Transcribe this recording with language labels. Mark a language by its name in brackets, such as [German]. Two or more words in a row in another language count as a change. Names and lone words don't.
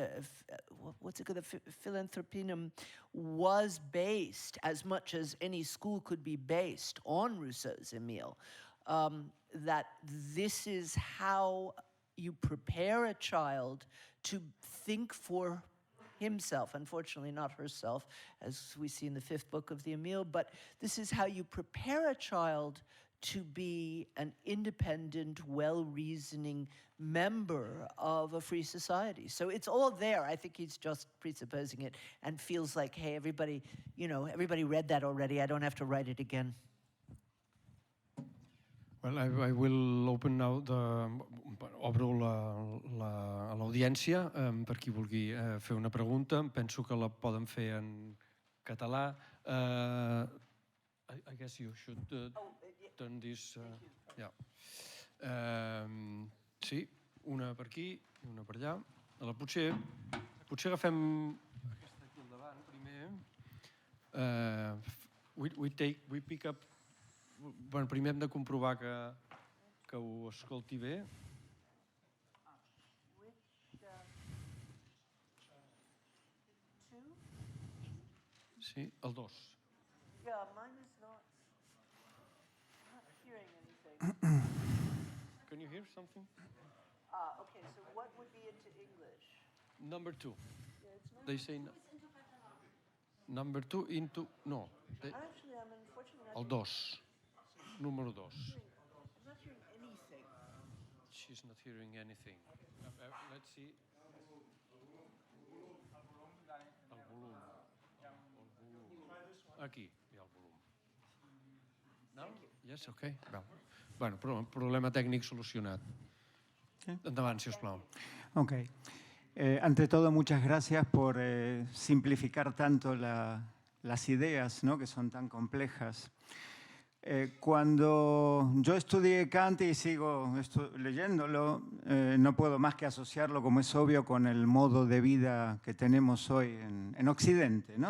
[English] Philanthropinum was based, as much as any school could be based, on Rousseau's Emile, that this is how you prepare a child to think for himself, unfortunately not herself, as we see in the 5th book of the Emile, but this is how you prepare a child to be an independent, well-reasoning member of a free society. So it's all there. I think he's just presupposing it and feels like, hey, everybody read that already. I don't have to write it again. Well, I will open now [Catalan] obro a l'audiència per qui vulgui fer una pregunta. Penso que la poden fer en català. [English] I guess you should turn this. Yeah. [Catalan] Sí, una per aquí i una per allà. Potser agafem aquesta aquí al davant primer. [English] We pick up. [Catalan] Bueno, primer hem de comprovar que ho escolti bé. Sí, el 2. [English] Yeah, mine is not hearing anything. Can you hear something? Okay, so what would be into English? Number 2. Yeah, it's not. They say number 2 into... No. Actually, I'm unfortunately not [Catalan] El 2. Número 2. [English] I'm not hearing anything. She's not hearing anything. Let's see. [Catalan] El volum. Aquí hi ha el volum. No? [English] Yes, okay. [Catalan] Bueno, problema tècnic solucionat. Endavant, si us plau. [English] Ok. [Spanish] Ante todo, muchas gracias por simplificar tanto las ideas, ¿no?, que son tan complejas. Cuando yo estudié Kant y sigo leyéndolo, no puedo más que asociarlo, como es obvio, con el modo de vida que tenemos hoy en Occidente, ¿no?